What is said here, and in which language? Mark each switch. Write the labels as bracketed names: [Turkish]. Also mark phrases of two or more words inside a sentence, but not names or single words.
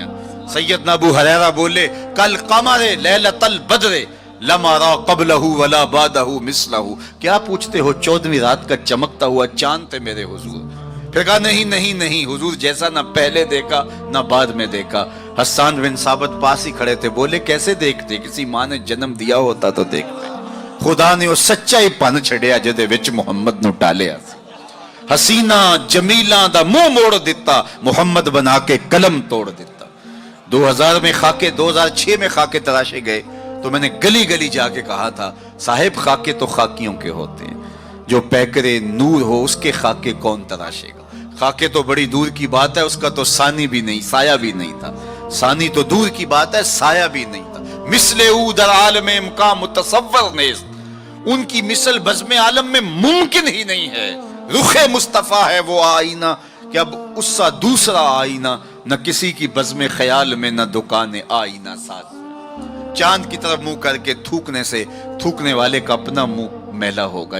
[Urdu] سیدنا ابو ہریرہ بولے [Arabic] کل قمر لیلۃ البدر لما را قبلہ ولا بعدہ مثلہ، [Urdu] کیا پوچھتے ہو 14ویں رات کا چمکتا ہوا چاند تھے میرے حضور؟ پھر کہا نہیں نہیں نہیں، حضور جیسا نہ پہلے دیکھا نہ بعد میں دیکھا۔ حسان بن ثابت پاس ہی کھڑے تھے، بولے کیسے دیکھتے؟ کسی ماں نے جنم دیا ہوتا تو دیکھتے۔ [Punjabi] خدا نے وہ سچا ہی پن چھڑیا جدے وچ محمد نو ٹالیا، حسینہ جمیلہ دا منہ موڑ دیتا، محمد بنا کے قلم توڑ دیتا۔ [Urdu] 2000 میں خاکے 2006 میں خاکے تراشے گئے تو میں نے گلی گلی جا کے کہا تھا صاحب خاکے تو خاکیوں کے ہوتے ہیں، جو پیکرے نور ہو اس کے خاکے کون تراشے گا؟ خاکے تو بڑی دور کی بات ہے، اس کا تو ثانی بھی نہیں، سایہ بھی نہیں تھا۔ ثانی تو دور کی بات ہے، سایہ بھی نہیں تھا۔ [Persian] مثل او در عالم امکان متصور نیست، [Urdu] ان کی مثل بزم عالم میں ممکن ہی نہیں ہے۔ رخ مصطفیٰ ہے وہ آئینہ کہ اب اس سا دوسرا آئینہ، نہ کسی کی بزم خیال میں نہ دکان آئینہ ساز۔ چاند کی طرف منہ کر کے تھوکنے سے تھوکنے والے کا اپنا منہ میلا ہوگا۔